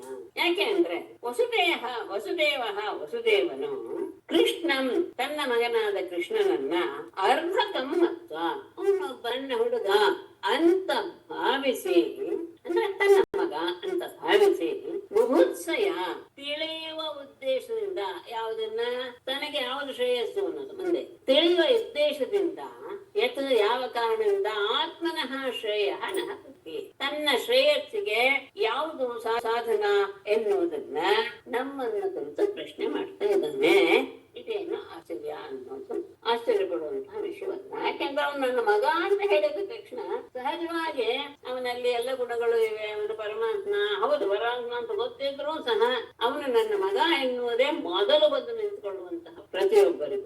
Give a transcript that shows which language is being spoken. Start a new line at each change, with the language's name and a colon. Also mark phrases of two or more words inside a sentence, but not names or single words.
Kannada: ಯಾಕೆ ಅಂದ್ರೆ ವಸುದೇವನು ಕೃಷ್ಣಂ ತನ್ನ ಮಗನಾದ ಕೃಷ್ಣನನ್ನ
Sanskrit: ಅರ್ಭಕಂ ಮತ್ವ
Kannada: ಅವನೊಬ್ಬನ ಹುಡುಗ ಅಂತ ಭಾವಿಸಿ, ಅಂದ್ರೆ ತನ್ನ ಮಗ ಅಂತ ಭಾವಿಸಿ, ಬುಭುತ್ಸಯ ತಿಳಿಯುವ ಉದ್ದೇಶದಿಂದ, ಯಾವುದನ್ನ ತನಗೆ ಯಾವುದು ಶ್ರೇಯಸ್ಸು ಅನ್ನೋದು ಮುಂದೆ ತಿಳಿಯುವ ಉದ್ದೇಶದಿಂದ, ಯಾವ ಕಾರಣದಿಂದ
Sanskrit: ಆತ್ಮನಃ ಶ್ರೇಯ ನಃ ಪೃಥ್ವಿ,
Kannada: ತನ್ನ ಶ್ರೇಯಸ್ಸಿಗೆ ಯಾವುದು ಸಾಧನ ಎನ್ನುವುದನ್ನ ನಮ್ಮನ್ನ ಕುರಿತು ಪ್ರಶ್ನೆ ಮಾಡ್ತಾ ಇದ್ದಾನೆ. ಇದೇನು ಆಶ್ಚರ್ಯ ಅನ್ನೋದು ಆಶ್ಚರ್ಯ ಪಡುವಂತಹ ವಿಷಯವಲ್ಲ. ಯಾಕೆಂದ್ರೆ ಅವನು ನನ್ನ ಮಗ ಅಂತ ಹೇಳಿದ ತಕ್ಷಣ ಸಹಜವಾಗಿ ಅವನಲ್ಲಿ ಎಲ್ಲ ಗುಣಗಳು ಇವೆ, ಅವನು ಪರಮಾತ್ಮ ಹೌದು ಪರಮಾತ್ಮ ಅಂತ ಗೊತ್ತಿದ್ರು ಸಹ ಅವನು ನನ್ನ ಮಗ ಎನ್ನುವುದೇ ಮೊದಲು ಬಂದು ನಿಂತುಕೊಳ್ಳುವಂತಹ ಪ್ರತಿಯೊಬ್ಬರಿಗೂ.